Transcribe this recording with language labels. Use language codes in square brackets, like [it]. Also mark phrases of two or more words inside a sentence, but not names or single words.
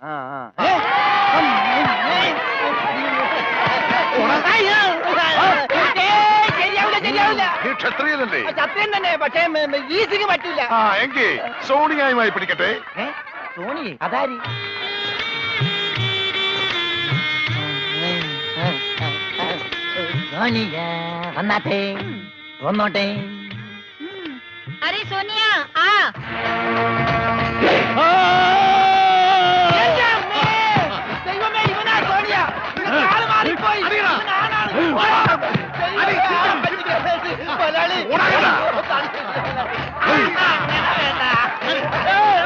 [ml] ക്ഷത്രിയനല്ലേ? ക്ഷത്രിയൻ തന്നെ, പക്ഷേ ഈസിക്ക് പറ്റില്ല. എങ്കിൽ സോണിയായുമായി പിടിക്കട്ടെ. സോണി അതാരി? സോനിയ വന്നാട്ടെ, വന്നോട്ടെ. [hi] अरे सोनिया आ. [ml] ദൈവമേ, ഇവനാ സോണിയ. ആള് മാറിപ്പോയി. മുതലാളി